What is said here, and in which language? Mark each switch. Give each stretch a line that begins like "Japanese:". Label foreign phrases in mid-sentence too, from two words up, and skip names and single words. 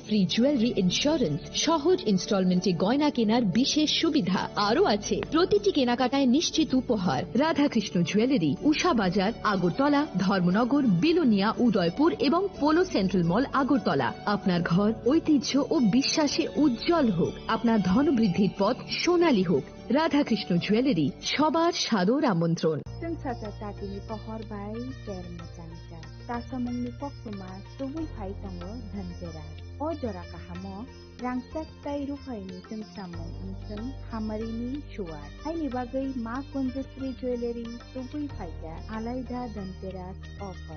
Bangla: ফ্রি জুয়েলারি ইন্স্যুরেন্স সহজ ইনস্টলমেন্টে গয়না কেনার বিশেষ সুবিধা আরও আছে প্রতিটি কেনাকাটায় নিশ্চিত উপহার রাধাকৃষ্ণ জুয়েলারি উষা বাজার আগরতলা ধর্মনগর বিলোনিয়া উদয়পুর এবং পোলো সেন্ট্রাল মল আগরতলা আপনার ঘর ঐতিহ্য ও বিশ্বাসে উজ্জ্বল হোক আপনার ধনবৃদ্ধির পথ সোনালী হোক রাধাকৃষ্ণ জুয়েলারি সবার সাদর আমন্ত্রণ
Kok Borok: Tatini pohor bai ter macangca. Tasamungni pokuma tubui pai tongo Dhanteras. O jora kahamo rangsak tai rufai ni samung unsung hamarini shuar. Hai ni bagai ma Kunjasri Jewelry tubui pai ga alaida Dhanteras offer.